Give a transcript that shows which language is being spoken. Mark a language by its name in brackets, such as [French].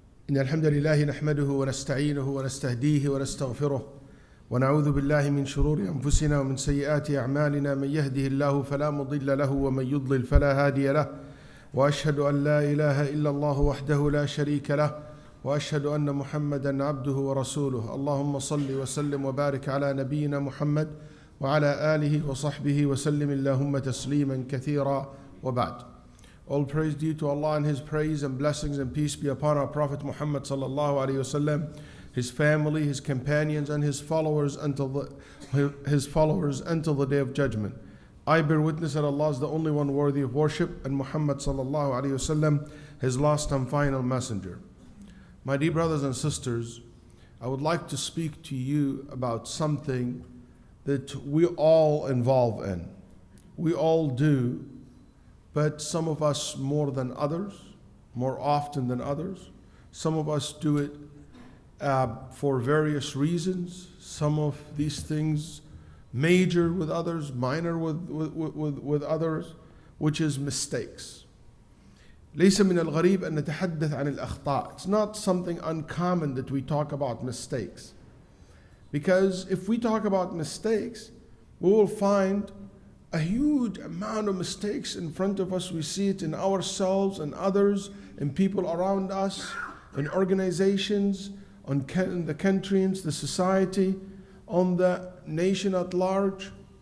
[Arabic] إن الحمد لله نحمده ونستعينه ونستهديه ونستغفره ونعوذ بالله من شرور أنفسنا ومن سيئات أعمالنا من يهده الله فلا مضل له ومن يضلل فلا هادي له وأشهد أن لا إله إلا الله وحده لا شريك له وأشهد أن محمدا عبده ورسوله اللهم صل وسلم وبارك على نبينا محمد وعلى آله وصحبه وسلم اللهم تسليما كثيرا وبعد. [English] All praise due to Allah and His praise and blessings and peace be upon our Prophet Muhammad sallallahu alaihi wasallam, his family, his companions, and his followers until the day of judgment. I bear witness that Allah is the only one worthy of worship, and Muhammad sallallahu alaihi wasallam, His last and final messenger. My dear brothers and sisters, I would like to speak to you about something that we all involve in. We all do. But some of us more than others, more often than others. Some of us do it for various reasons. Some of these things major with others, minor with others, which is mistakes. [Arabic] ليس من الغريب أن نتحدث عن الأخطاء. [English] It's not something uncommon that we talk about mistakes. Because if we talk about mistakes, we will find a huge amount of mistakes in front of us. We see it in ourselves and others, in people around us, in organizations, in the countries, the society, on the nation at large.